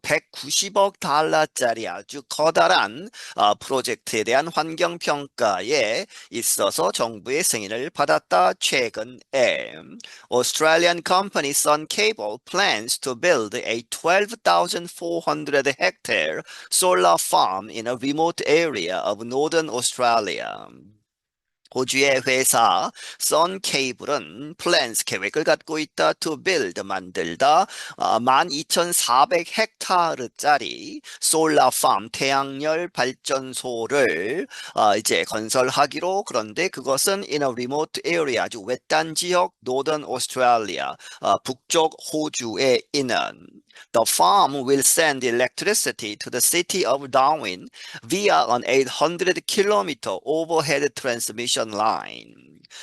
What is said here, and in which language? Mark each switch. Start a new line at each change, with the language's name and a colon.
Korean: 190억 달러짜리 아주 커다란 프로젝트에 대한 환경 평가에 있어서 정부의 승인을 받았다. 최근에
English: Australian company Sun Cable plans to build a 12,400 hectare solar farm in a remote area of northern Australia.
Korean: 호주의 회사 선케이블은 플랜스 계획을 갖고 있다.
English: to build
Korean: 만들다 12,400 헥타르짜리 솔라 팜 태양열 발전소를 이제 건설하기로. 그런데 그것은
English: in a remote area
Korean: 아주 외딴 지역 노던 오스트레일리아 북쪽 호주에 있는
English: The farm will send electricity to the city of Darwin via an 800km overhead transmission line.